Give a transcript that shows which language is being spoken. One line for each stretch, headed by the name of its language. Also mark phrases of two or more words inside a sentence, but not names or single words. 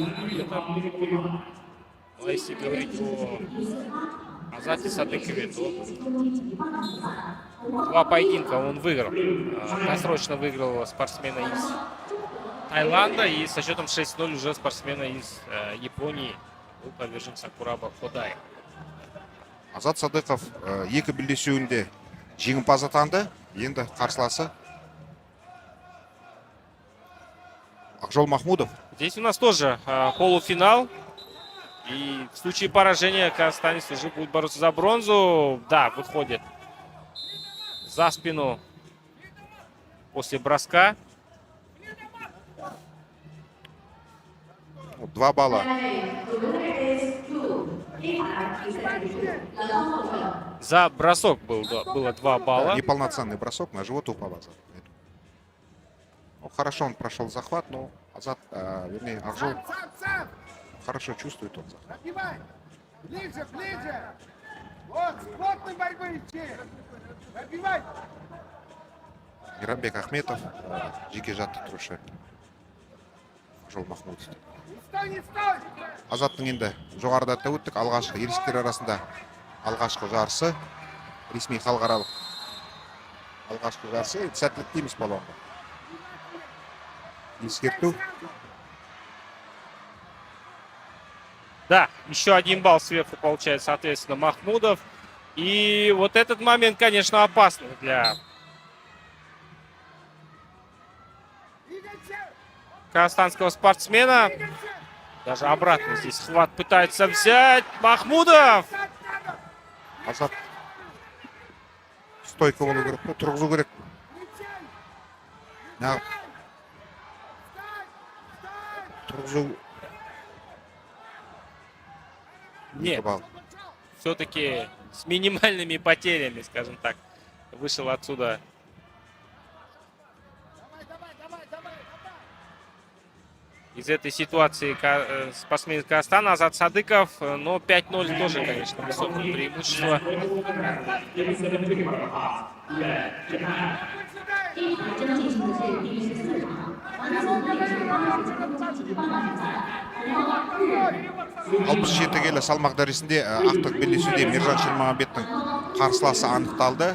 Russian: Ну, а если говорить о Азате Садыкове, то два поединка он выиграл. Досрочно выиграл спортсмена из Таиланда и со счетом 6-0 уже спортсмена из Японии был повержен Сакураба Ходай.
Kazakh: Азат Садыков екі белдесуінде жеңімпаз атанды. Енді қарсыласы Ақжол Махмудов.
Russian: Здесь у нас тоже полуфинал. И в случае поражения казахстанец уже будет бороться за бронзу. Да, выходит за спину после броска. 2 балла. За бросок было 2 балла. Неполноценный бросок, на живот упал Азат. Ну, хорошо он прошел захват, но Азат, вернее, Ақжол хорошо чувствует он захват. Ближе, ближе! Вот, с плотной борьбы идти! Забивай!
Kazakh: Мейрамбек Ахметов, жеке жаттықтырушы Ақжол Махмудов.
Russian: Стой, не стой!
Kazakh: Азаттың енді жоғарыда да өттік. Алғашқы ересектер арасында алғашқы жарысы. Ресми халықаралық алғашқы жарысы. Сәттілік дейміз балуанға. Ескерту.
Russian: Да, еще 1 балл сверху получает, соответственно, Махмудов. И вот этот момент, конечно, опасный для казахстанского спортсмена. Даже обратно здесь хват пытается взять Махмудов.
Kazakh: Азат стойка болу керек, тұрғызу керек. Тұрғызу.
Russian: Нет, все-таки с минимальными потерями, скажем так, вышел отсюда из этой ситуации спортсмен из Казахстана Азат Садыков. Но 5-0 тоже, конечно, высокое преимущество.
Kazakh: Алпыс жеті келі салмақ дәресінде ақтық белдесуде Мержан Шермағанбеттің қарсыласы анықталды.